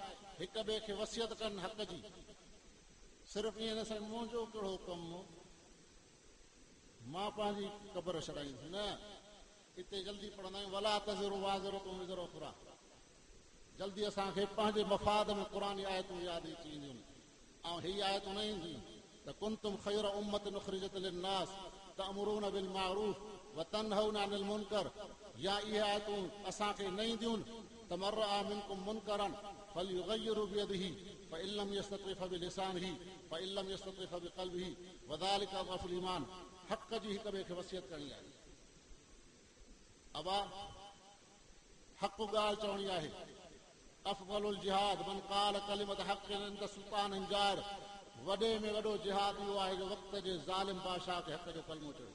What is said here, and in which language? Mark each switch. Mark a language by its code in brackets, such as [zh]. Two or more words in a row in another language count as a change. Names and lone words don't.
[sd] हिक ॿिए खे वसियत कनि हक़ जी। सिर्फ़ु ईअं न साईं मुंहिंजो कहिड़ो कमु, मां पंहिंजी क़बर छॾाईंदुसि, न। हिते जल्दी पढ़ंदा आहियूं [ar] ولا تزر وازرة وزر أخرى. [sd] जल्दी असांखे पंहिंजे मफ़ाद में क़ुरान आयतूं यादि अची ईंदियूं ऐं हीअ आयतूं न ईंदियूं त [ar] كنتم خير أمة أخرجت للناس تأمرون بالمعروف وتنهون عن المنكر. [sd] या इहे आयतूं असांखे न ईंदियूं त [ar] من رأى منكم منكرا فليغيره بيده فإن لم يستطع فبلسانه فإن لم يستطع فبقلبه وذلك أضعف الإيمان. [sd] हक़ जी हिक ॿिए खे वसियत करणी आहे। अबा हक़ ॻाल्हि चवणी आहे। [ar] أفضل الجهاد من قال كلمة حق عند سلطان جائر. [sd] वॾे में वॾो जिहाद इहो आहे जो वक़्त जे ज़ालिम बादशाह खे हक़ जो कलमो चयो।